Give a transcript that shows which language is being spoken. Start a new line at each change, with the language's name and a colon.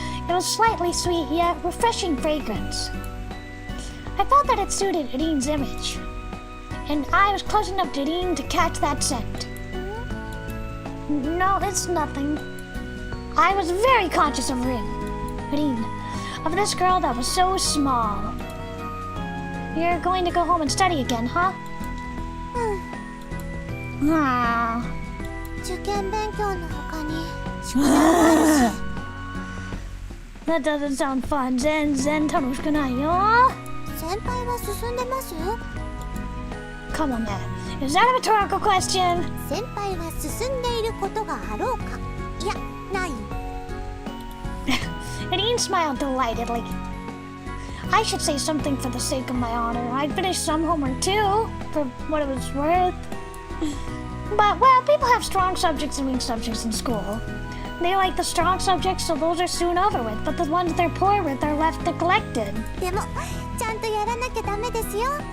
English: It was slightly sweet yet refreshing fragrance. I thought that it suited Rin's image, and I was close enough to Rin to catch that scent. No, it's nothing. I was very conscious of Rin, of this girl that was so small. You're going to go home and study again, huh?
Japanese: うん。 Ah. 受験勉強の他に宿題もあるし。
English: That doesn't sound fun.
Japanese: 全然楽しくないよ。先輩は進んでます？
English: Come on, man. Is that a rhetorical question?
Japanese: 先輩は進んでいることがあろうか。いや、ない。
English: Rin smiled delightedly. I should say something for the sake of my honor. I finished some homework too, for what it was worth. But, well, people have strong subjects and weak subjects in school. They like the strong subjects, so those are soon over with. But the ones they're poor with are left neglected.
Japanese: でもちゃんとやらなきゃダメですよ。